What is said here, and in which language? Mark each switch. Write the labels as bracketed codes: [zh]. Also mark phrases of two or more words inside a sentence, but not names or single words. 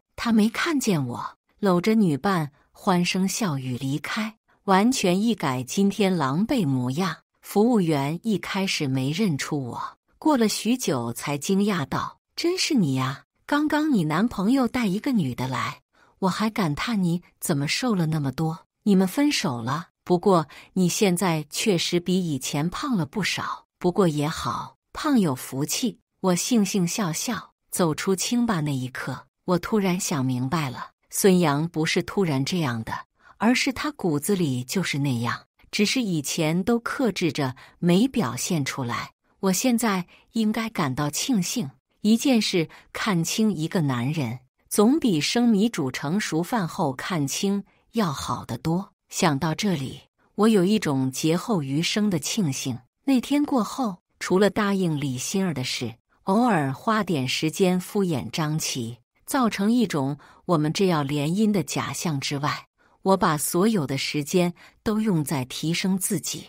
[zh] 他沒看見我，摟着女伴，歡聲笑語離開，完全一改今天狼狽模樣。服務員一開始沒認出我，過了許久才驚訝道：真是你呀，剛剛你男朋友帶一個女的來，我還感嘆你怎麼瘦了那麼多。你們分手了？不過你現在確實比以前胖了不少，不過也好，胖有福氣。我悻悻笑笑，走出清吧那一刻，我突然想明白了，孫陽不是突然這樣的，而是他骨子裡就是那樣，只是以前都克制着沒表現出來。我現在應該感到慶幸，一件事看清一個男人，總比生米煮成熟飯後看清要好得多。想到這裡，我有一種劫後餘生的慶幸。那天過後，除了答應李欣兒的事，偶爾花點時間敷衍張琪，造成一種我們這要聯姻的假象之外，我把所有的時間都用在提升自己。